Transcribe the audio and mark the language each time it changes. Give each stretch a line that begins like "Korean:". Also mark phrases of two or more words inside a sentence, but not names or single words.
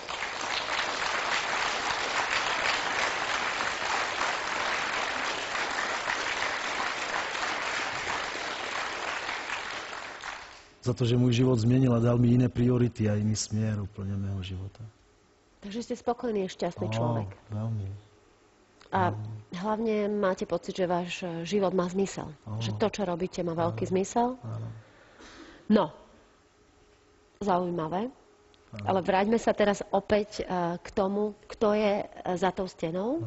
Czech: Za to, že můj život změnil a dal mi jiné priority a jiný směr úplně mého života.
Slovak: Takže ste spokojný a šťastný človek. Veľmi. A hlavne máte pocit, že váš život má zmysel. Že to, čo robíte, má veľký zmysel. No, zaujímavé. Ale vráťme sa teraz opäť k tomu, kto je za tou stenou.